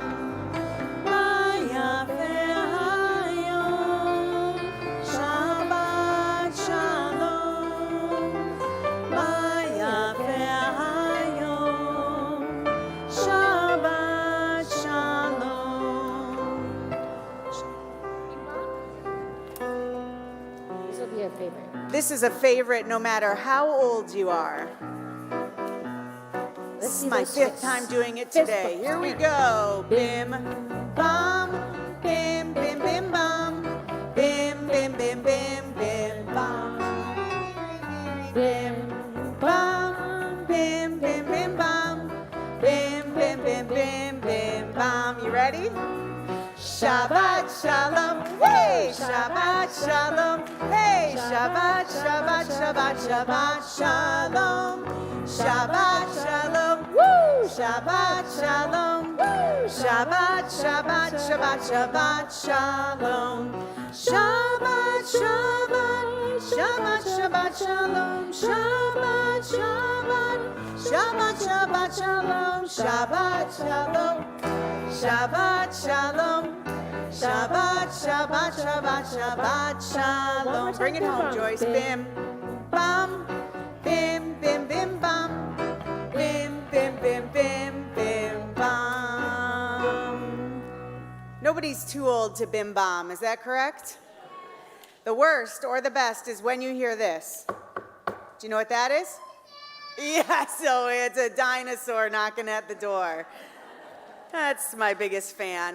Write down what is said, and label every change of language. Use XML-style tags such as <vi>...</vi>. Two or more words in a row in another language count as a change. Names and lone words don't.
<he>Maya ve'ayom. שבת שלום. Maya ve'ayom. שבת שלום.</he> <en>This will be a favorite. This is a favorite no matter how old you are. This is my fifth time doing it today. Here we go. Bim, bam, bim, bim, bim, bam. Bim, bim, bim, bim, bim, bam. Bim, bam, bim, bim, bim, bam. Bim, bim, bim, bim, bim, bam. You ready?</en> <he>שבת שלום, היי, שבת שלום, היי, שבת, שבת, שבת, שבת שלום, שבת שלום, woo, שבת שלום, woo, שבת, שבת, שבת, שבת שלום, שבת, שבת, שבת, שבת שלום, שבת, שבת, שבת, שבת שלום, שבת שלום, שבת שלום. שבת, שבת, שבת, שבת, שלום.</he> <en>Bring it home, Joyce. Bim, bam, bim, bim, bim, bam. Bim, bim, bim, bim, bim, bam. Nobody's too old to bim bam, is that correct? The worst or the best is when you hear this. Do you know what that is? Yeah, so it's a dinosaur knocking at the door. That's my biggest fan.</en>